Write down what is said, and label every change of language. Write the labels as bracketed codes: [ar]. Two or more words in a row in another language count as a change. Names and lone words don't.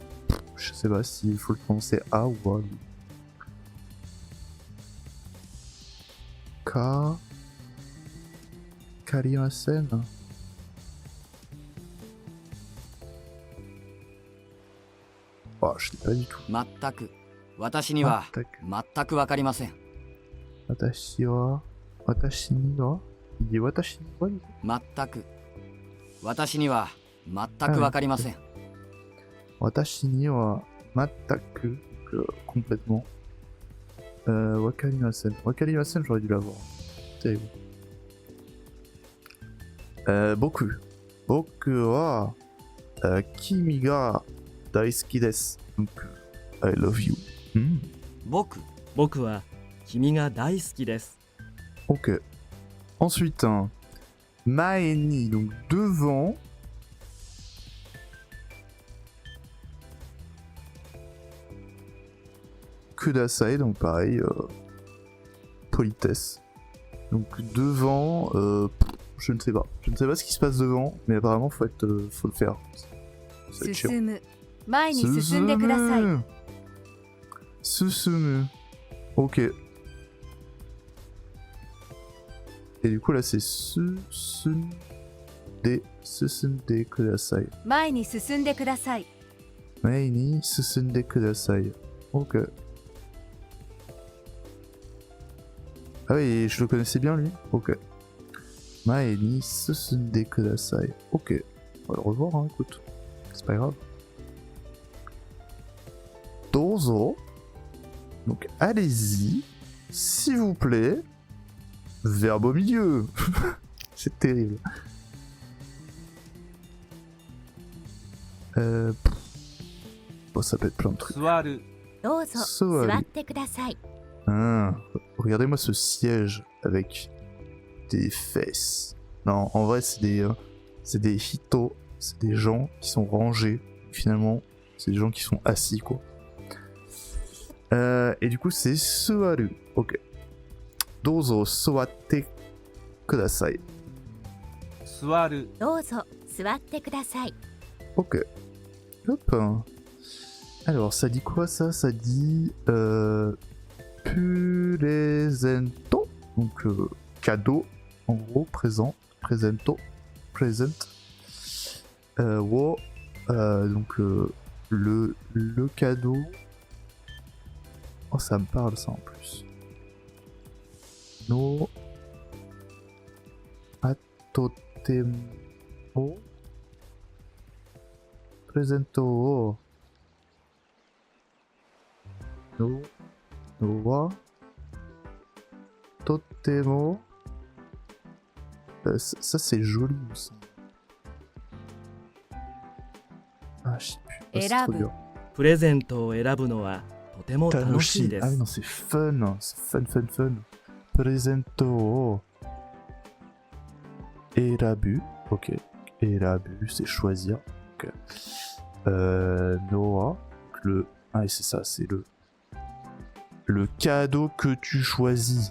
[fr] Je sais pas s'il faut le prononcer a ou wa. Karimasen. Oh, je l'ai pas du tout. [ja] 全く私には全くわかりません。私には... [fr] Il dit [ja] 私には? 全く私には全くわかりません。私には全く, complètement. Wakarimasen. Wakarimasen, [fr] j'aurais dû l'avoir. Terrible. Boku. [ja] 僕は君が大好きです. [fr] Donc, [en] I love you. [ja] 僕僕は君が大好きです。 [fr] Ok. Ensuite, [ja] 前に, [fr] donc devant. Kudasai, donc pareil. politesse. Donc devant, je ne sais pas. Je ne sais pas ce qui se passe devant, mais apparemment faut le faire. Ça va être chiant. [ja] 進む前に進んでください [fr] Susumu. Ok. Et du coup là c'est [ja] 進んでください. 前に進んでください前に進んでください. [fr] Ok. Ah oui, je le connaissais bien lui. [ja] Ok. 前に進んでください. Ok. [fr] On va le revoir, hein, écoute. C'est pas grave. Dozo. Donc allez-y, s'il vous plaît. Verbe au milieu. C'est terrible. Bon, ça peut être plein de trucs. [ja] 座る。どうぞ Soaru. 座ってください [fr] Ah, regardez-moi ce siège avec des fesses. Non, en vrai, c'est des hito, c'est des gens qui sont rangés. Finalement, c'est des gens qui sont assis, quoi. Et du coup, c'est Soaru. Ok. [ja] どうぞ座ってください. 座る。どうぞ座ってください [fr] Ok. Hop. Alors, ça dit quoi ça? Ça dit presento. Donc cadeau. En gros, présent. Presento. Present. Wo. Donc le cadeau. Oh, ça me parle ça en plus. No. Atotemo. Presento. No. [ja] のは. Totemo. [fr] Ça c'est joli il me semble. Ah je sais plus. Oh, c'est trop dur. [ja] プレゼントを選ぶのはとても楽しいで [fr] Ah oui [ja] す [fr] non c'est fun. C'est fun. Presento. Erabu. Ok. Erabu c'est choisir. Ok. Noah. Le. Ah oui, c'est ça, c'est le cadeau que tu choisis.